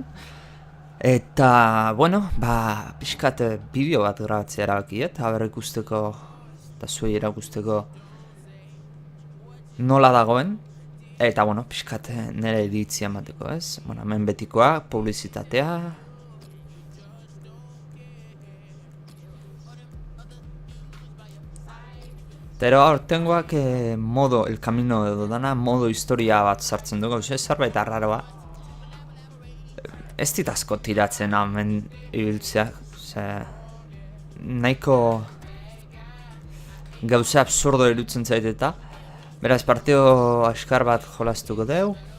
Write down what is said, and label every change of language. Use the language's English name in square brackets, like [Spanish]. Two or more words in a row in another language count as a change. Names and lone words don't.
[Basque] Eta, bueno, pixkat bideo bat grabatzea erabakiet, haber ikusteko, eta zuei erakusteko nola dagoen. Eta, bueno, pixkat nire editzia emateko, ez? Bueno, hemen betikoa, publizitatea. Pero aurtengoak modo, el camino edo dana, modo historia bat sartzen dugu, zerbait arraroa. Ez dit asko tiratzen hemen ibiltzeak, nahiko gauza absurdo irutzen zait eta. Beraz, partio askar bat jolastuko deu.